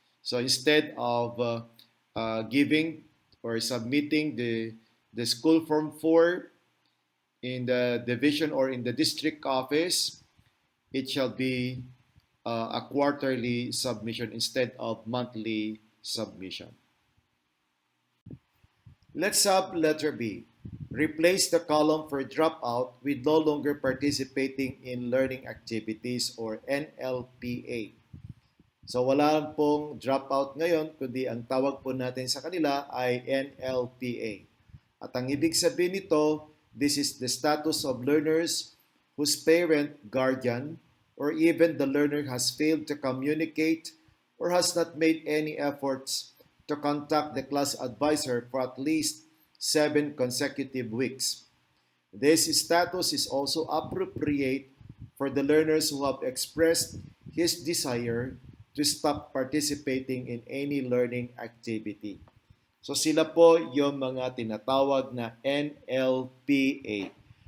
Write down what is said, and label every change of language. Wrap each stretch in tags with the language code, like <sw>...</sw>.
<en>So instead of giving or submitting the School Form 4 in the division or in the district office, it shall be a quarterly submission instead of monthly submission. Let's have letter B. Replace the column for dropout with no longer participating in learning activities or NLPA.</en> <tl>So wala pong dropout ngayon, kundi ang tawag po natin sa kanila ay NLPA. At ang ibig sabihin nito,</tl> <en>this is the status of learners whose parent, guardian, or even the learner has failed to communicate or has not made any efforts to contact the class advisor for at least 7 consecutive weeks. This status is also appropriate for the learners who have expressed his desire to stop participating in any learning activity.</en> <tl>So sila po yung mga tinatawag na NLPA.</tl>